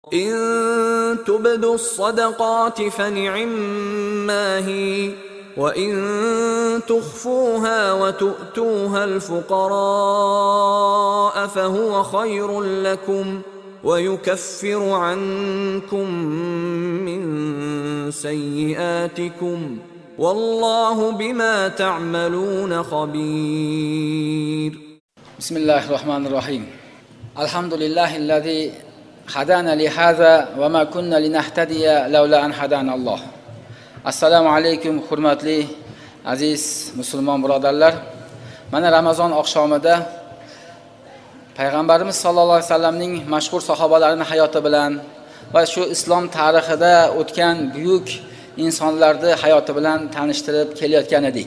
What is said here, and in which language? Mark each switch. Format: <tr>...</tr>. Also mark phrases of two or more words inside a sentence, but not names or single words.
<ar>إن تبدوا الصدقات فنعما هي وإن تخفوها وتؤتوها الفقراء فهو خير لكم ويكفر عنكم من سيئاتكم والله بما تعملون خبير. بسم الله الرحمن الرحيم. الحمد لله الذي هدانا لهذا وما كنا لنهتدي لولا أن هدانا الله. السلام عليكم</ar> <uz>hurmatli aziz musulmon birodarlar. Mana Ramazon oqshomida Payg'ambarimiz</uz> <ar>صلى الله عليه وسلم</ar> <uz>mashhur sahobalarining hayoti bilan va shu islom tarixida o'tgan buyuk insonlarning hayoti bilan tanishtirib kelayotgan edik.</uz>